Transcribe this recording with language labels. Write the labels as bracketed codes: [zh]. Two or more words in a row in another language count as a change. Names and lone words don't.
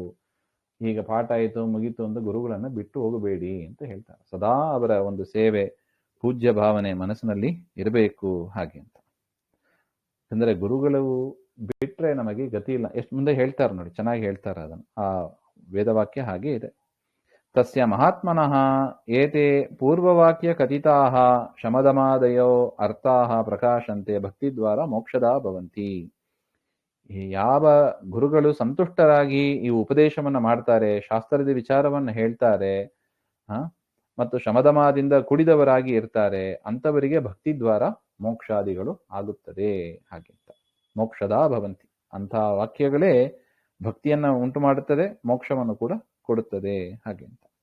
[kn] ಈಗ ಪಾಠ ಆಯಿತು ಮುಗೀತು ಅಂತ ಗುರುಗಳನ್ನು ಬಿಟ್ಟು ಹೋಗಬೇಡಿ ಅಂತ ಹೇಳ್ತಾರೆ. ಸದಾ ಅವರ ಒಂದು ಸೇವೆ, ಪೂಜ್ಯ ಭಾವನೆ ಮನಸ್ಸಿನಲ್ಲಿ ಇರಬೇಕು ಹಾಗೆ ಅಂತ. ಅಂದರೆ ಗುರುಗಳು ಬಿಟ್ರೆ ನಮಗೆ ಗತಿ ಇಲ್ಲ. ಎಷ್ಟು ಮುಂದೆ ಹೇಳ್ತಾರೆ ನೋಡಿ, ಚೆನ್ನಾಗಿ ಹೇಳ್ತಾರೆ ಅದನ್ನು. ಆ ವೇದವಾಕ್ಯ ಹಾಗೆ ಇದೆ. [sa] ತಸ್ಯ ಮಹಾತ್ಮನಃ ಏತೆ ಪೂರ್ವವಾಕ್ಯ ಕಥಿತಾಃ ಶಮದಮಾದಯೋ ಅರ್ಥಾಃ ಪ್ರಕಾಶಂತೆ ಭಕ್ತಿದ್ವಾರ ಮೋಕ್ಷದಾ ಭವಂತಿ. [kn] ಯಾವ ಗುರುಗಳು ಸಂತುಷ್ಟರಾಗಿ ಈ ಉಪದೇಶವನ್ನು ಮಾಡ್ತಾರೆ, ಶಾಸ್ತ್ರದ ವಿಚಾರವನ್ನು ಹೇಳ್ತಾರೆ, ಮತ್ತು ಶಮದಮಾದಿಂದ ಕುಡಿದವರಾಗಿ ಇರ್ತಾರೆ, ಅಂಥವರಿಗೆ ಭಕ್ತಿದ್ವಾರ ಮೋಕ್ಷಾದಿಗಳು ಆಗುತ್ತದೆ ಹಾಗೆ ಅಂತ. [sa] ಮೋಕ್ಷದಾ ಭವಂತಿ [kn] ಅಂಥ ವಾಕ್ಯಗಳೇ ಭಕ್ತಿಯನ್ನ ಉಂಟು ಮಾಡುತ್ತದೆ, ಮೋಕ್ಷವನ್ನು ಕೂಡ ಕೊಡುತ್ತದೆ ಹಾಗೆ ಅಂತ.